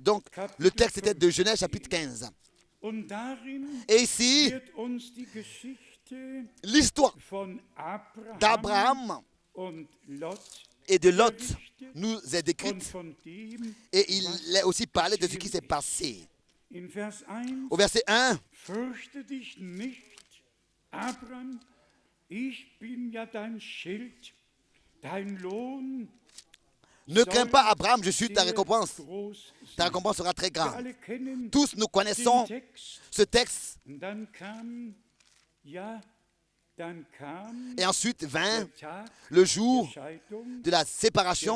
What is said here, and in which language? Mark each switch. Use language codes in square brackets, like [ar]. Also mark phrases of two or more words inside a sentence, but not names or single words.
[fr] Donc, le texte était de Genèse chapitre 15. Et ici, l'histoire d'Abraham et de Lot nous est décrite. Et il est aussi parlé de ce qui s'est passé. Au verset 1, [de] Fürchte dich nicht, Abraham, ich bin ja dein Schild, dein Lohn. [fr] ne crains pas, Abraham, je suis ta récompense. Ta récompense sera très grande. Tous nous connaissons ce texte. Et ensuite vint le jour de la séparation.